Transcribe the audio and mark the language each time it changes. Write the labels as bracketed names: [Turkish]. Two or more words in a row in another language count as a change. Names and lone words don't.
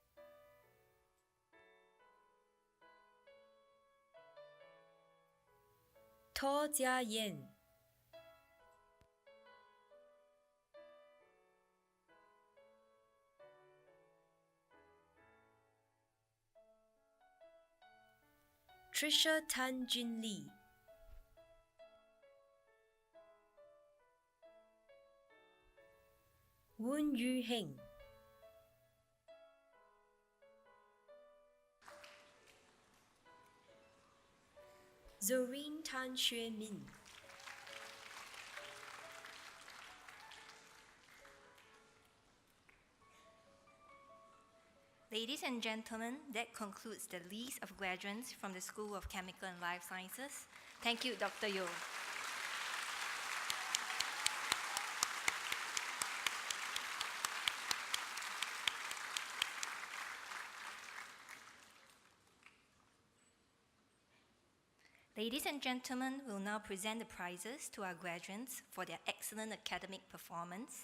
[English] To Jia Yen, Trisha Tan Jin Lee, Woon Yu Heng, Zoreen Tan Xue Min, Ladies and gentlemen, that concludes the list of graduates from the School of Chemical and Life Sciences. Thank you, Dr. Yo. Ladies and gentlemen, we'll now present the prizes to our graduates for their excellent academic performance.